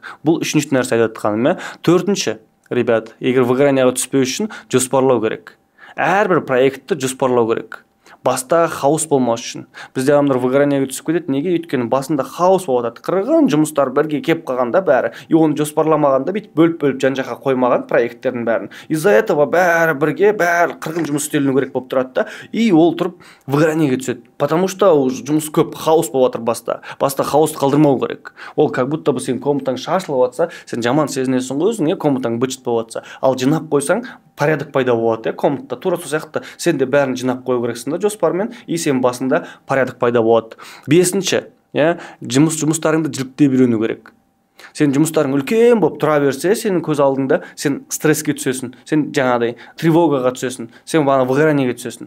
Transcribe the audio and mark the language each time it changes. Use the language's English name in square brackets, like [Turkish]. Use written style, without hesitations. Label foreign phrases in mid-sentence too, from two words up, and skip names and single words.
[Kazakh] Бұл үшінші нәрсе айтып жатқаным. Төртінші, ребят, егер выгоранияға түспеу үшін жоспарлау керек. Әрбір проектті жоспарлау керек. Баста хаос болмас үшін. Бізде адамдар выгоранияға түсіп кетеді. Неге? Өйткені басында хаос болып жатады. Қырғын жұмыстар бірге кеп қалғанда бәрі, и оны жоспарламағанда бүйтіп бөліп жан-жаққа қоймаған проекттердің бәрін. [Russian] Из-за этого [Kazakh] бәрі бірге, бәрі қырғын жұмыс істеліну керек болып тұрады да, и ол тұрып выгоранияға түседі. [Russian] Потому что [Kazakh] жұмыс көп, хаос болып жатыр баста. Баста хаосты қалдырмау керек. Ол [Russian] как будто бы [Kazakh] сен комнатаң шашылып жатса, сен жаман сезінесің ғой өзің, комнатаң быт-шыт болып жатса. Ал жинап қойсаң, порядок пайда болады, комнатта. Тура сол сияқты сен де бәрін жинап қою керексің да жоспармен, и сен басында порядок пайда болады. Бесінші, жұмыстарыңды жіліктеп үйрену керек. Сен жұмыстарың үлкен болып тұра берсе, сенің көз алдыңда сен стресске түсесің, сен жаңағыдай тревогаға түсесің, сен выгоранияға түсесің.